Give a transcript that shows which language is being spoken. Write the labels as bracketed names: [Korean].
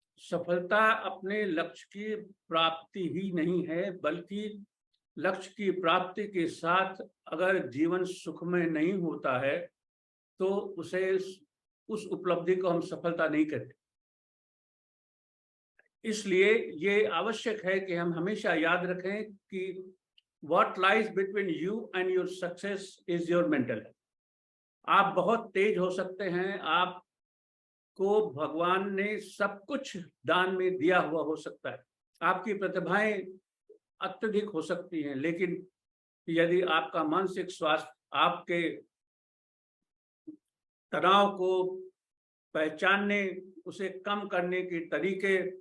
[Hindi] सफलता अपने लक्ष्य की प्राप्ति ही नहीं है, बल्कि लक्ष्य की प्राप्ति के साथ अगर जीवन सुखमय नहीं होता है तो उस उपलब्धि को हम सफलता नहीं कहते। इसलिए ये आवश्यक है कि हम हमेशा याद रखें कि [English] what lies between you and your success is your mental health. [Hindi] आप बहुत तेज हो सकते हैं, आपको भगवान ने सब कुछ दान में दिया हुआ हो सकता है, आपकी प्रतिभाएं अत्यधिक हो सकती हैं, लेकिन यदि आपका मानसिक स्वास्थ्य आपके तनाव को पहचानने, उसे कम करने के तरीके,